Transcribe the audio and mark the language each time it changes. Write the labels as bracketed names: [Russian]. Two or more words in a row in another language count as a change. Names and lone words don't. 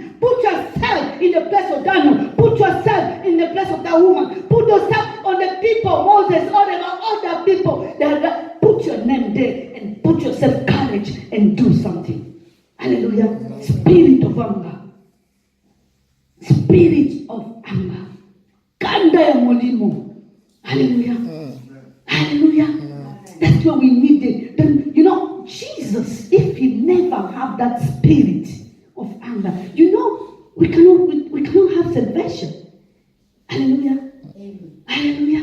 [English] Put yourself in the place of Daniel. Put yourself in the place of that woman. Put yourself on the people, Moses, all the people. Put your name there and put yourself courage and do something. Hallelujah. Spirit of anger. Spirit of anger. [Lingala] Kanda ya mulimo. [English] Hallelujah. Hallelujah. That's what we needed. Then, Jesus, if he never have that spirit of anger, we cannot have salvation. Hallelujah. Hallelujah.